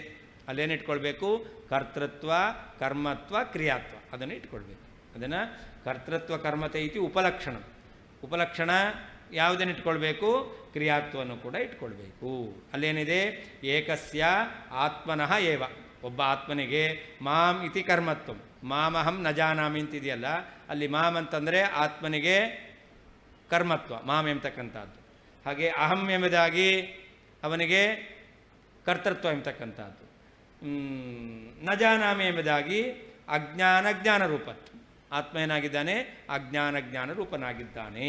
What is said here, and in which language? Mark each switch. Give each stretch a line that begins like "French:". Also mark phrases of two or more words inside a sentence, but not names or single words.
Kannada: ಅಲ್ಲೇನು ಇಟ್ಕೊಳ್ಬೇಕು, ಕರ್ತೃತ್ವ ಕರ್ಮತ್ವ ಕ್ರಿಯಾತ್ವ, ಅದನ್ನು ಇಟ್ಕೊಳ್ಬೇಕು. ಅದನ್ನು
Sanskrit: ಕರ್ತೃತ್ವ ಕರ್ಮತೆ ಇತಿ ಉಪಲಕ್ಷಣ,
Kannada: ಉಪಲಕ್ಷಣ ಯಾವುದನ್ನು ಇಟ್ಕೊಳ್ಬೇಕು, ಕ್ರಿಯಾತ್ವವನ್ನು ಕೂಡ ಇಟ್ಕೊಳ್ಬೇಕು. ಅಲ್ಲೇನಿದೆ,
Sanskrit: ಏಕಸ್ಯ ಆತ್ಮನಃ ಏವ,
Kannada: ಒಬ್ಬ ಆತ್ಮನಿಗೆ
Sanskrit: ಮಾಂ ಇತಿ ಕರ್ಮತ್ವ, ಮಾಮಹಂ ನ ಜಾನಾಮಿ
Kannada: ಅಂತಿದೆಯಲ್ಲ, ಅಲ್ಲಿ ಮಾಂ ಅಂತಂದರೆ ಆತ್ಮನಿಗೆ ಕರ್ಮತ್ವ, ಮಾಂ ಎಂಬತಕ್ಕಂಥದ್ದು. ಹಾಗೆ ಅಹಂ ಎಂಬುದಾಗಿ ಅವನಿಗೆ ಕರ್ತೃತ್ವ ಎಂಬತಕ್ಕಂಥದ್ದು.
Sanskrit: ನ ಜಾನಾಮಿ
Kannada: ಎಂಬುದಾಗಿ ಅಜ್ಞಾನ ಜ್ಞಾನ ರೂಪತ್ವ, ಆತ್ಮ ಏನಾಗಿದ್ದಾನೆ, ಅಜ್ಞಾನ ಜ್ಞಾನ ರೂಪನಾಗಿದ್ದಾನೆ.